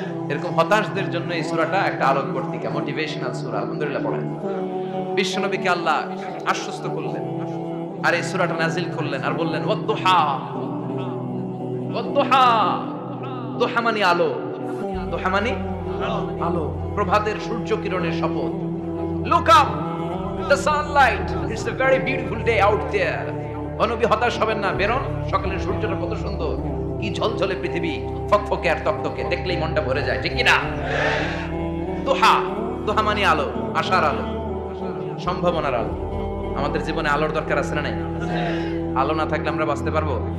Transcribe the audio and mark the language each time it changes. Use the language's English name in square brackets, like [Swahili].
[Bangla] এরকম হতাশদের জন্য এই সূরাটা একটা আলোক বর্তিকা, মোটিভেশনাল সূরা। আলহামদুলিল্লাহ পড়েন। বিশ্বনবীকে আল্লাহ আশ্বস্ত করলেন আর এই সূরাটা নাজিল করলেন আর বললেন, ওয়াদ-দুহা, ওয়াদ-দুহা। দুহা মানে আলো, দুহা মানে আলো, প্রভাতের সূর্য কিরণের শপথ। [English] Look up, the sunlight, it's a very beautiful day out there. [Bangla] নবী হতাশ হবেন না, বেরোন, সকালের সূর্যটা কত সুন্দর, কি ঝলঝলে পৃথিবী, ফকফকে আর তকতকে, দেখলেই মনটা ভরে যায়, ঠিক কি না? দুহা, দুহা মানে আলো, আশার আলো, সম্ভাবনার আলো। আমাদের জীবনে আলোর দরকার আছে না নাই? আলো না থাকলে আমরা বাঁচতে পারবো?